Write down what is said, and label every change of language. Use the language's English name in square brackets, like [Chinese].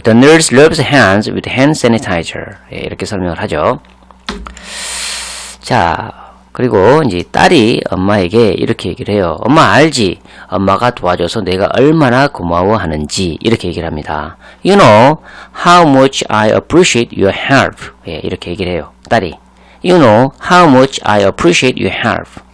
[English] The nurse rubs hands with hand sanitizer. [Korean] 이렇게 설명을 하죠. 자, 그리고 이제 딸이 엄마에게 이렇게 얘기를 해요. 엄마 알지? 엄마가 도와줘서 내가 얼마나 고마워하는지 이렇게 얘기를 합니다. [English] You know how much I appreciate your help. [Korean] 이렇게 얘기를 해요. 딸이. [English] You know how much I appreciate your help.